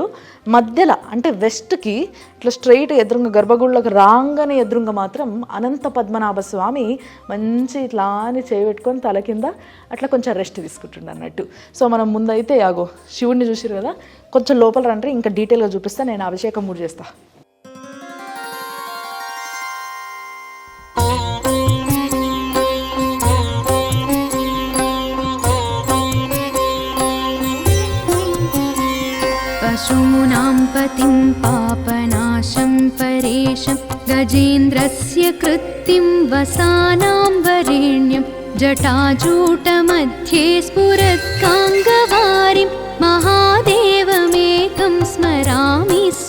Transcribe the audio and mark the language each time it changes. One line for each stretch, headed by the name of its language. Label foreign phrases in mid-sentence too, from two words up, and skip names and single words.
Telugu: మధ్యలో అంటే వెస్ట్కి ఇట్లా స్ట్రైట్ ఎదురుగా గర్భగుడిలోకి రాగానే ఎదురుగా మాత్రం అనంత పద్మనాభ స్వామి మంచి ఇట్లా అని చేయబెట్టుకొని తల కింద అట్లా కొంచెం రెస్ట్ తీసుకుంటుండ అన్నట్టు. సో మనం ముందైతే యాగో శివుడిని చూసారు కదా, కొంచెం లోపల రండి, ఇంకా డీటెయిల్గా చూపిస్తే నేను అభిషేకం కూడా చేస్తా.
Sanskrit: पशूनां पतिं पापनाशं परेशं गजेन्द्रस्य कृत्तिं वसानां वरेण्यं जटाजूटमध्ये स्फुरत्काङ्गवारिं महादेवमेकं स्मरामि